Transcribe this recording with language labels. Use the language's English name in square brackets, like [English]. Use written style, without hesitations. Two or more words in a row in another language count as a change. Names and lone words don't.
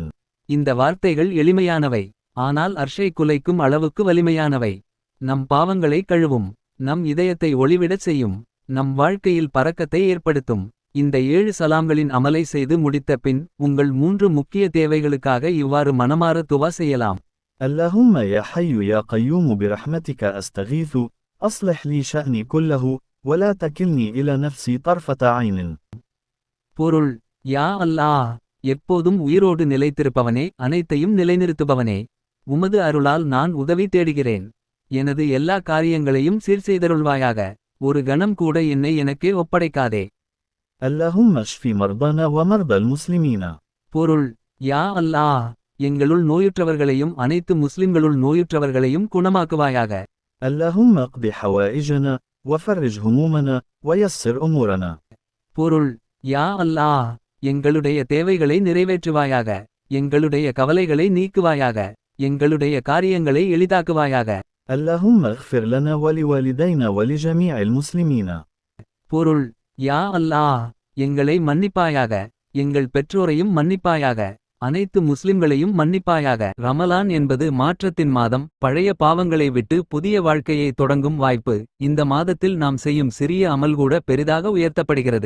[Tamil] இந்த வார்த்தைகள் எளிமையானவை, ஆனால் அர்ஷை குலைக்கும் அளவுக்கு வலிமையானவை. நம் பாவங்களை கழுவும், நம் இதயத்தை ஒளிவிடச் செய்யும், நம் வாழ்க்கையில் பரக்கத்தை ஏற்படுத்தும். இந்த 7 சலாம்களின் அமலை செய்து முடித்த பின் உங்கள் 3 முக்கிய தேவைகளுக்காக இவ்வாறு மனமார துவா செய்யலாம். [Arabic] اللهم يا حي يا قيوم برحمتك أستغيث أصلح لي شأني كله ولا تكلني إلى نفسي طرفة عين. [Tamil] பொருள்: [Arabic] يا الله, [Tamil] எப்போதும் உயிரோடு நிலைத்திருப்பவனே, அனைத்தையும் நிலைநிறுத்துபவனே, உமது அருளால் நான் உதவி தேடுகிறேன். எனது எல்லா காரியங்களையும் சீர்செய்தருள்வாயாக. ஒரு கணம் கூட என்னை எனக்கே ஒப்படைக்காதே. [Arabic] اللهم اشف مرضانا ومرضى المسلمين. [Tamil] பொருள்: [Arabic] يا الله, [Tamil] எங்களுள் நோயுற்றவர்களையும் அனைத்து முஸ்லிம்களுள் நோயுற்றவர்களையும் குணமாக்குவாயாக. [Arabic] اللهم اقض حوائجنا وفرج همومنا ويسر أمورنا. [Tamil] பொருள்: [Arabic] يا الله, [Tamil] எங்களுடைய தேவைகளை நிறைவேற்றுவாயாக, எங்களுடைய கவலைகளை நீக்குவாயாக, எங்களுடைய காரியங்களை எளிதாக்குவாயாக. [Arabic] اللهم اغفر لنا ولوالدينا ولجميع المسلمين. [Tamil] பொருள்: [Arabic] يا الله, [Tamil] எங்களை மன்னிப்பாயாக, எங்கள் பெற்றோரையும் மன்னிப்பாயாக, அனைத்து முஸ்லிம்களையும் மன்னிப்பாயாக. ரமலான் என்பது மாற்றத்தின் மாதம், பழைய பாவங்களை விட்டு புதிய வாழ்க்கையை தொடங்கும் வாய்ப்பு. இந்த மாதத்தில் நாம் செய்யும் சிறிய அமல் கூட பெரிதாக உயர்த்தப்படுகிறது.